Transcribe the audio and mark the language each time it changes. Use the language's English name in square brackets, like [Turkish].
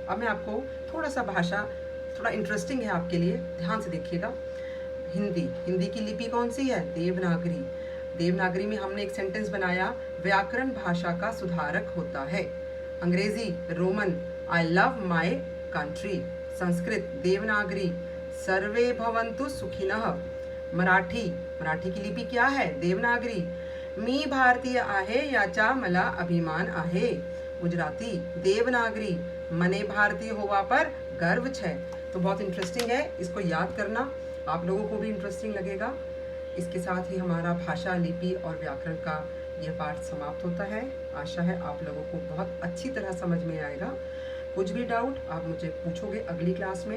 [Hindi] अब मैं आपको थोड़ा सा भाषा, थोड़ा इंटरेस्टिंग है आपके लिए, ध्यान से देखिएगा। हिंदी की लिपि कौन सी है, देवनागरी। देवनागरी में हमने एक सेंटेंस बनाया, व्याकरण भाषा का सुधारक होता है। [English] Angrezi, Roman, I love my country. [Sanskrit] Sanskrit, Devanagari, सर्वे भवन्तु सुखिनः। [Hindi] मराठी की लिपि क्या है, [Marathi] देवनागरी, मी भारतीय आहे याचा मला अभिमान आहे। [Gujarati] गुजराती, देवनागरी, मने भारतीय होवा पर गर्व छे। [Hindi] तो बहुत इंटरेस्टिंग है, इसको याद करना, आप लोगों को भी इंटरेस्टिंग लगेगा। इसके साथ ही हमारा भाषा, लिपि और व्याकरण का यह पाठ समाप्त होता है। आशा है आप लोगों को बहुत अच्छी तरह समझ में आएगा। कुछ भी डाउट आप मुझे पूछोगे अगली क्लास में।